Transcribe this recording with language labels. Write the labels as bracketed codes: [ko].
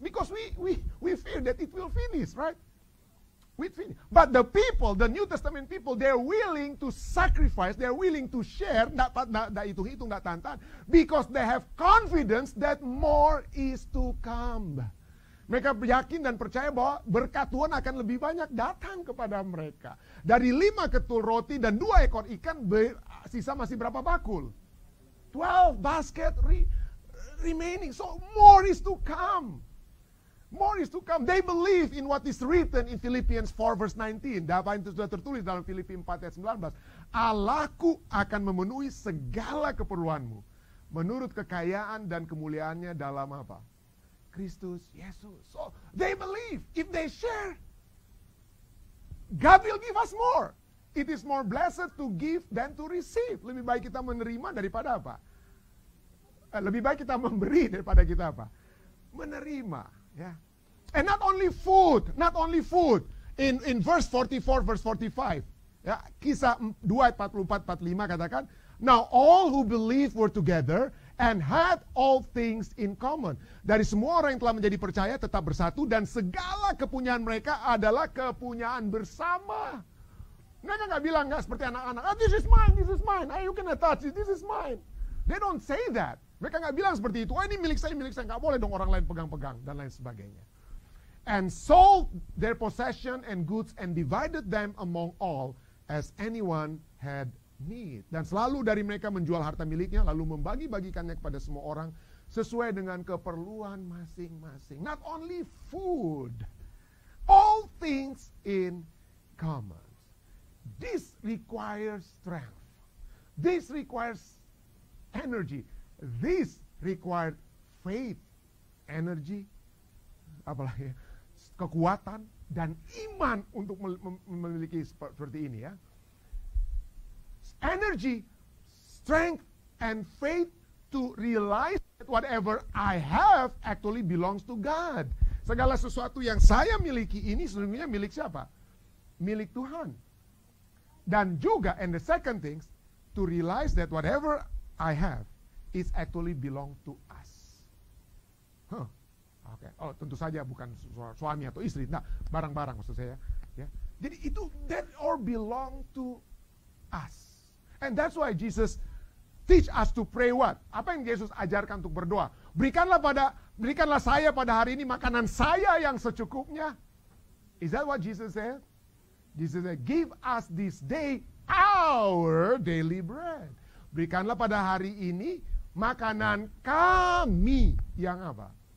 [en] Because we fear that it will finish, right? But the people, the New Testament people, they're willing to sacrifice, they're willing to share, [id] nggak hitung-hitung, nggak tahan-tahan, [en] because they have confidence that more is to come. [id] Mereka yakin dan percaya bahwa berkat Tuhan akan lebih banyak datang kepada mereka. Dari 5 ketul roti dan 2 ekor ikan, sisa masih berapa bakul? [en] 12 basket remaining, so more is to come. More is to come. They believe in what is written in Philippians 4 verse 19. [id] Apa yang sudah tertulis dalam Filipi 4 ayat 19. Allahku akan memenuhi segala keperluanmu menurut kekayaan dan kemuliaannya dalam apa? Kristus Yesus. [en] So they believe if they share, God will give us more. It is more blessed to give than to receive. [id] Lebih baik kita menerima daripada apa? Lebih baik kita memberi daripada kita apa? Menerima. [en] Yeah. And not only food. In verse 44, verse 45. [id] Ya, Kisah 2 ayat 44-45 katakan, [en] now all who believe were together and had all things in common. [id] Dari semua orang yang telah menjadi percaya tetap bersatu dan segala kepunyaan mereka adalah kepunyaan bersama. Mereka nggak bilang nggak seperti anak-anak, [en] this is mine, you cannot touch it, this is mine. They don't say that. [id] Mereka nggak bilang seperti itu. Oh ini milik saya, nggak boleh dong orang lain pegang-pegang dan lain sebagainya. [en] And sold their possession and goods and divided them among all as anyone had need. [id] Dan selalu dari mereka menjual harta miliknya lalu membagi-bagikannya kepada semua orang sesuai dengan keperluan masing-masing. [en] Not only food, all things in common. This requires strength. This requires energy. This required faith, energy, [id] apalagi kekuatan dan iman untuk memiliki seperti ini ya. [en] Energy, strength, and faith to realize that whatever I have actually belongs to God. [id] Segala sesuatu yang saya miliki ini sesungguhnya milik siapa? Milik Tuhan. Dan juga, [en] and the second thing, to realize that whatever I have is actually belong to us. [id] Okay. Oh, tentu saja bukan suami atau istri, nah, barang-barang maksud saya. Ya. Jadi itu [en] that all belong to us. And that's why Jesus teach us to pray what? [id] Apa yang Yesus ajarkan untuk berdoa? Berikanlah saya pada hari ini makanan saya yang secukupnya. [en] Is that what Jesus said? Jesus said, give us this day our daily bread. [id] Berikanlah pada hari ini makanan kami yang apa?